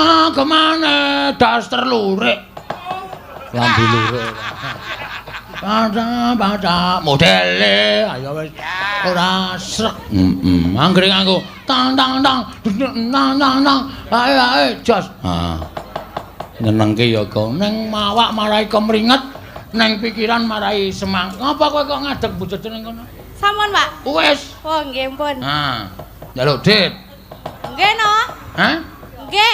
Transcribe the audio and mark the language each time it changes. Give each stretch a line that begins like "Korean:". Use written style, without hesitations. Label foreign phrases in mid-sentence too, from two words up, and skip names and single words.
Javanese: kemana daster lurik. Lambi lurik. Baca modele ayo wis ora srek. Anggere nganggo tang tang tang nang nang nang ae jos. Ha. Nyenengke ya kok ning mawak marai kemringet, ning pikiran marai semangat. Ngapa kowe kok ngadeg bojone ning kono? Sampun, Pak. Wis. Oh, nggih pun. Ha. Njaluk dit. Nggih no. Hah? Nggih.